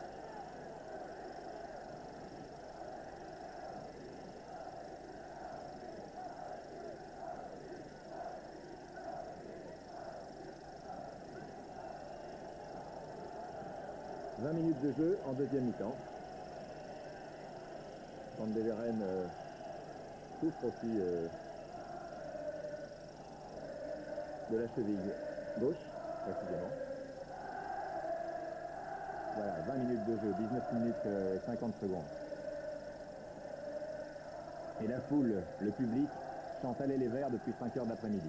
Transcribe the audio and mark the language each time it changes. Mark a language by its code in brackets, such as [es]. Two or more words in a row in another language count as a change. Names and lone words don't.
[fr] « 20 minutes de jeu en deuxième mi-temps. Van de Veren souffre aussi de la cheville gauche, précisément. Voilà, 20 minutes de jeu, 19 minutes 50 secondes. Et la foule, le public, chante Aller les Verts depuis 5 heures d'après-midi.